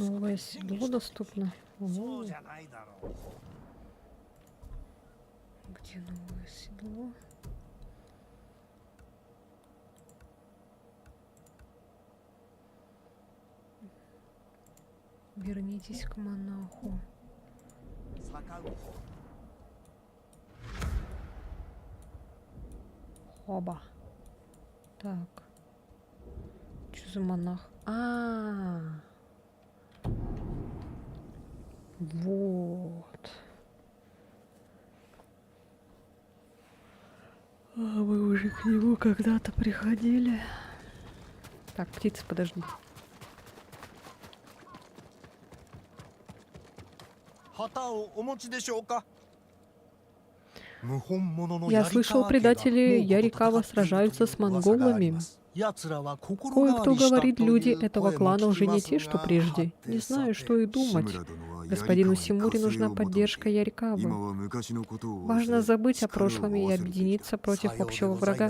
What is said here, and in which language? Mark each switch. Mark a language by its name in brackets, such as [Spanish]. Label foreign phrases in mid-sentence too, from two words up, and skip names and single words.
[Russian] Новое седло доступно. О, [Japanese] そうじゃないだろう。 [Russian] где новое седло? Вернитесь к монаху. Оба. Так. Что за монах? Вот. Мы уже к нему когда-то приходили. Так, птица, подожди. [Japanese] 旗をお持ちでしょうか。 [Russian] Я слышал, предатели Ярикава сражаются с монголами. Кое-кто говорит, люди этого клана уже не те, что прежде. Не знаю, что и думать. Господину Симури нужна поддержка Ярикавы. Важно забыть о прошлом и объединиться против общего врага.